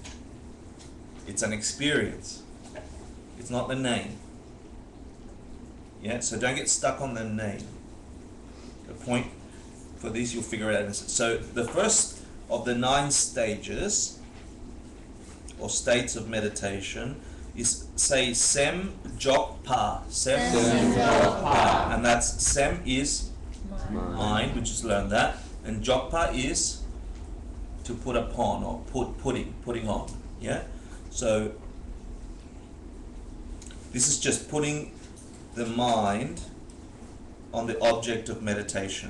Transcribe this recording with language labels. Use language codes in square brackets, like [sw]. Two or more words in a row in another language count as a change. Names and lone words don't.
[en] It's an experience. It's not the name. Yeah, so don't get stuck on the name. The point for this you'll figure out. So the first of the 9 stages or states of meditation is, say, [bo] sem jok pa. Sem jok pa. [en] And that's sem is mind, we just learned that, and jokpa is to put upon or putting on. Yeah. So this is just putting the mind on the object of meditation.